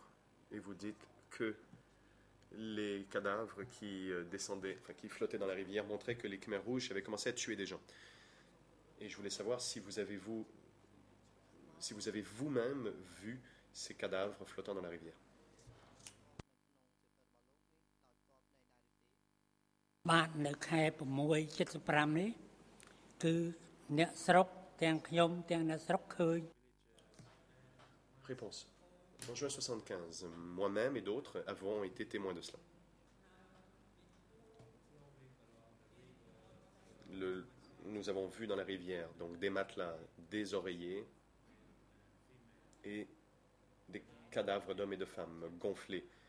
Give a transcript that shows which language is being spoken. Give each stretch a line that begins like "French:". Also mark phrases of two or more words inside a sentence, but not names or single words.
French: Et vous dites que les cadavres qui descendaient, enfin qui flottaient dans la rivière montraient que les Khmers rouges avaient commencé à tuer des gens. Et je voulais savoir si vous avez vous-même vu ces cadavres flottant dans la rivière.
Khmer: បាទនៅខែ6/75 នេះគឺអ្នកស្រុកទាំងខ្ញុំទាំងអ្នកស្រុកឃើញ
French: Réponse. En juin 75, moi-même et d'autres avons été témoins de cela. Nous avons vu dans la rivière donc des matelas, des oreillers et des cadavres d'hommes et de femmes gonflés.